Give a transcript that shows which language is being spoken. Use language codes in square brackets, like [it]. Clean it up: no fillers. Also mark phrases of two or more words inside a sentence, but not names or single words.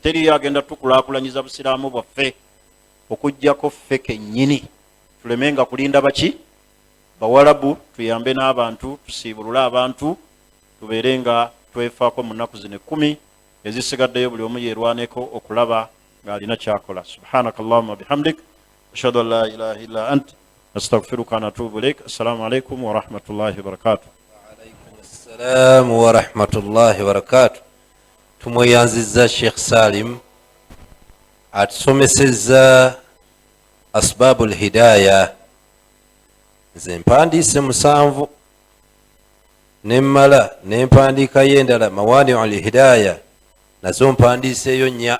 [lg] Teri agenda tukulaakulanyiza busiraamu bwaffe okuggyako ffe kennyini. Tulemenga kulinda baki? Bawalabu. Tuyambe n'abantu, tusiibulule abantu, tubeere nga twefaako mu nnaku zino 10 ezisigaddeyo, buli omu yeerwaneko okulaba ng'alina kyakola. [ar] سبحانك اللهم بحمدك، أشهد أن لا إله إلا أنت، أستغفرك وأتوب إليك. السلام عليكم ورحمة الله وبركاته. وعليكم السلام ورحمة الله وبركاته. [lg] Tumweyanzizza Sheikh Salim atusomesezza [ar] أسباب الهداية. [lg] Nze mpandiise 7 nemmala nempandiikayo endala [ar] موانع الهداية, [lg] nazo mpandiiseeyo 4.